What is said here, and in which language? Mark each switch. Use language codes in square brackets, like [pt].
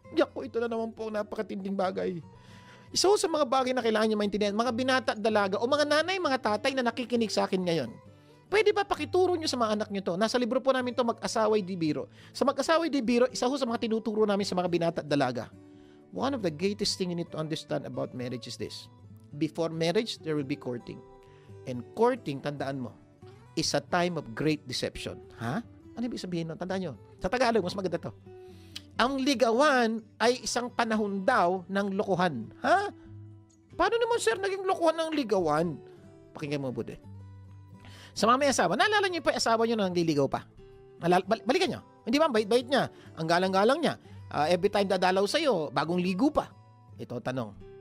[tl] Yak po, ito na naman po napakatinding bagay. Isa sa mga bagay na kailangan niyo maintindihan, mga binata at dalaga o mga nanay, mga tatay na nakikinig sa akin ngayon. Pwede ba pakituro niyo sa mga anak niyo to? Nasa libro po namin to, Mag-asawa'y di biro. Sa Mag-asawa'y di biro, isa sa mga tinuturo namin sa mga binata at dalaga. [en] One of the greatest thing you need to understand about marriage is this. Before marriage, there will be courting. And courting, [tl] tandaan mo, [en] is a time of great deception. [tl] Ha? Ano ibig sabihin nun? Tandaan nyo. Sa Tagalog, mas maganda to. Ang ligawan ay isang panahon daw ng lokohan. Ha? Paano naman sir naging lokohan ng ligawan? Pakinggan mo mabuti. Sa mga may asawa, naalala niyo pa yung asawa niyo na nangliligaw pa? Balikan niyo. Hindi ba? Bait-bait niya. Ang galang-galang niya. [en] Every time [tl] dadalaw sa'yo, bagong ligo pa. Ito, tanong.